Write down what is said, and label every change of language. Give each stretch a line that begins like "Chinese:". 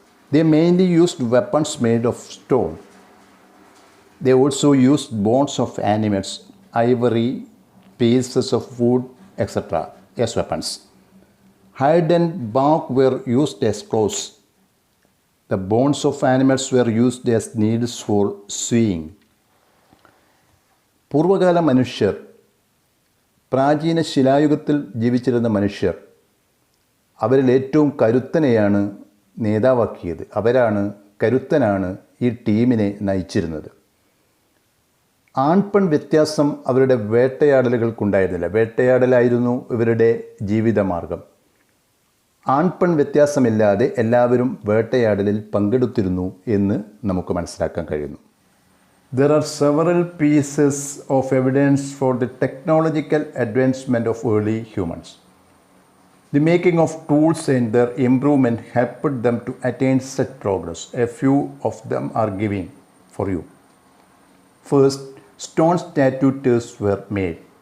English: They mainly used weapons made of stone. They also used bones of animals, ivory, pieces of wood, etc. as weapons. Hide and bark were used as clothes. The bones of animals were used as needles for sewing.
Malayalam: പൂർവകാല മനുഷ്യർ, പ്രാചീന ശിലായുഗത്തിൽ ജീവിച്ചിരുന്ന മനുഷ്യർ, അവരിൽ ഏറ്റവും കരുത്തനെയാണ് നേതാവാക്കിയത്. കരുത്തനാണ് ഈ ടീമിനെ നയിച്ചിരുന്നത്. ആൺപെൺ വ്യത്യാസം അവരുടെ വേട്ടയാടലുകൾക്കുണ്ടായിരുന്നില്ല. വേട്ടയാടലായിരുന്നു ഇവരുടെ ജീവിതമാർഗം. ആൺപെൺ വ്യത്യാസമില്ലാതെ എല്ലാവരും വേട്ടയാടലിൽ പങ്കെടുത്തിരുന്നു എന്ന് നമുക്ക് മനസ്സിലാക്കാൻ കഴിയുന്നു.
English: There are several pieces of evidence for the technological advancement of early humans. The making of tools and their improvement helped them to attain such progress. A few of them are given for you. First, stone statues were made.